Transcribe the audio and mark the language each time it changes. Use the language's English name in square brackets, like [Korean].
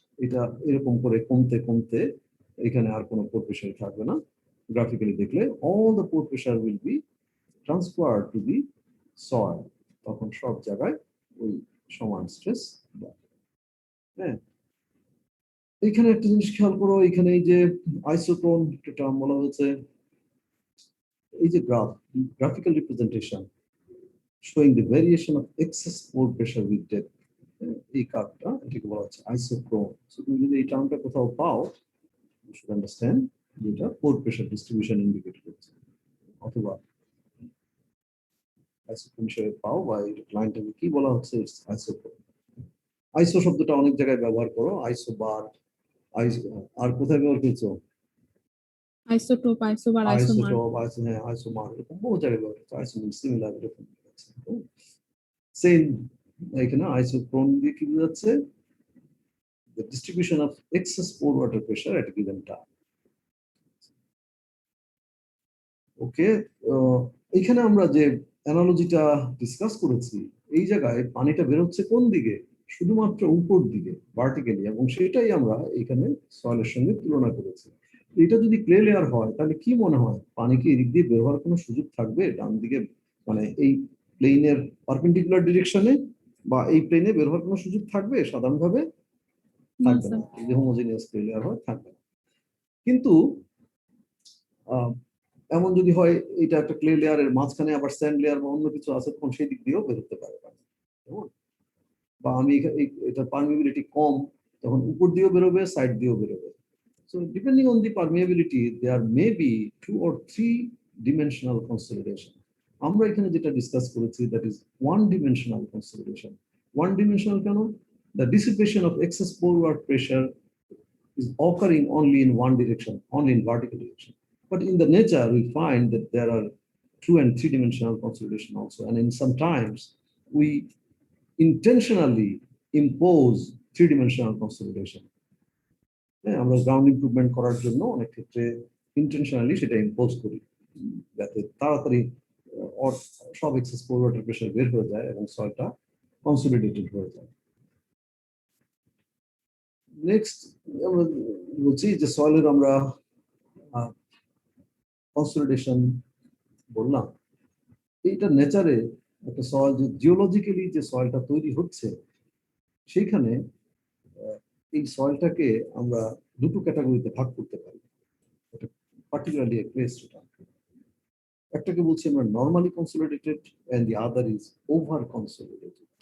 [Bangla] এটা এরকম করে কমতে কমতে এখানে আর কোনো pore pressure থাকবে না। গ্রাফিক্যালি দেখলে [English] all the pore pressure will be transferred to the soil. [Bangla] তখন সব জায়গায় ওই সমান স্ট্রেস। হ্যাঁ, এখানে একটা জিনিস খেয়াল করো, এখানে এই যে আইসোটোন টার্ম বলা হয়েছে, এই যে [English] graphical representation showing the variation of excess pore pressure with depth, [Bangla] এই কার্ভটা, এটাকে বলা হচ্ছে আইসোক্রোম। সো তুমি যদি এই টার্মটা কোথাও পাও, [English] you should understand [Bangla] যেটা পোর প্রেসার ডিস্ট্রিবিউশন ইন্ডিকেট করছে, অথবা আইসোক্রোম হিসেবে পাও, বা এই ক্লায়েন্টকে কি বলা হচ্ছে, আইসোক্রোম। আইসো শব্দটা অনেক জায়গায় ব্যবহার করো, আইসোবার, আর কোথায় ব্যবহার করছো? Isotope, isobar, isomer. আইসোটপ, হ্যাঁ আইসোমার, এরকম বহু জায়গায় ব্যবহার করছে। আইসো মিন সিমিলার, এরকম সেম। এখানে আইসোক্রোম দিয়ে কি বোঝাচ্ছে? [English] The distribution of excess pore water pressure at a given time. [Bangla] ওকে, এখানে আমরা যে অ্যানালজিটা ডিসকাস করেছি, এই জায়গায় পানিটা বেরোচ্ছে কোন দিকে? শুধুমাত্র উপর দিকে, ভার্টিক্যালি, এবং সেটাই আমরা এখানে সয়েলের সঙ্গে তুলনা করেছি। এটা যদি ক্লে লেয়ার হয়, তাহলে কি মনে হয়, পানি কি এদিক দিয়ে বের হওয়ার কোনো সুযোগ থাকবে ডান দিকে, মানে এই প্লেনের পারপেন্ডিকুলার ডিরেকশনে, বা এই প্লেনে বের হওয়ার কোনো সুযোগ থাকবে? সাধারণভাবে না থাকবে না, স্যার। যদি হোমোজেনিয়াস ক্লে লেয়ার হয় থাকবে না। কিন্তু এমন যদি হয় এটা একটা ক্লে লেয়ারের মাঝখানে আবার স্যান্ড লেয়ার বা অন্য কিছু আছে, তখন সেই দিক দিয়েও বেরোতে পারে। বা আমি এটা পারমিবিলিটি কম, তখন উপর দিয়েও বেরোবে, সাইড দিয়েও বেরোবে। [English] So depending on the permeability, there may be 2 or 3 dimensional consolidation. [Bangla] আমরা এখানে যেটা ডিসকাস করেছি, [English] That is one dimensional consolidation. [Bangla] One dimensional কেন? [English] The dissipation of excess pore water pressure is occurring only in one direction, only in vertical direction. But in the nature, we find that there are 2 and 3 dimensional consolidation also. And in sometimes we intentionally impose 3 dimensional consolidation. [Bangla] আমরা ground improvement করার জন্য অনেক ক্ষেত্রে intentionally সেটা impose করি যাতে তাড়াতাড়ি সব এক্সেস পোর ওয়াটার প্রেশার বের হয়ে যায় এবং সয়েলটা কনসলিডেটেড হয়ে যায়। নেক্সট আমরা বলছি যে সয়েলের আমরা কনসলিডেশন বললাম, এইটা নেচারে একটা সয়েল যে জিওলজিক্যালি যে সয়েলটা তৈরি হচ্ছে সেইখানে এই সয়েলটাকে আমরা দুটো ক্যাটাগরিতে ভাগ করতে পারি, এটা পার্টিকুলারলি একটাকে বলছি আমরা normally consolidated and [English] The other is over consolidated.